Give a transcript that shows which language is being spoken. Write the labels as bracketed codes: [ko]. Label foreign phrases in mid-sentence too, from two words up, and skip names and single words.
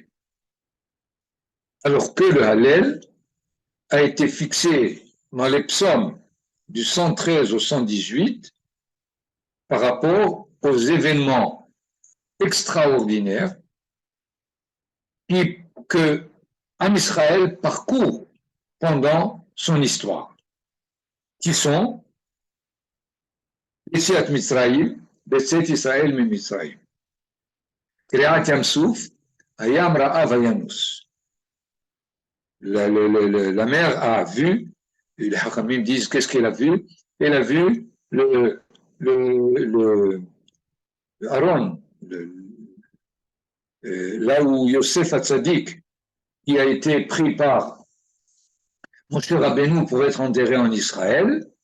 [fr] Alors que le Hallel a été fixé dans les psaumes du 113 au 118 par rapport aux événements extraordinaires que [he] עם ישראל [fr] parcourt pendant son histoire, qui sont [he] יציאת מצרים, בצאת ישראל ממצרים. קריעת ים סוף, הים ראה וינוס. [fr] La mer a vu, et les Hakamim disent qu'est-ce qu'elle a vu? Elle a vu le Aaron, là où Yosef Hatzadik, qui a été pris par Moshe Rabbeinu pour être enterré en Israël.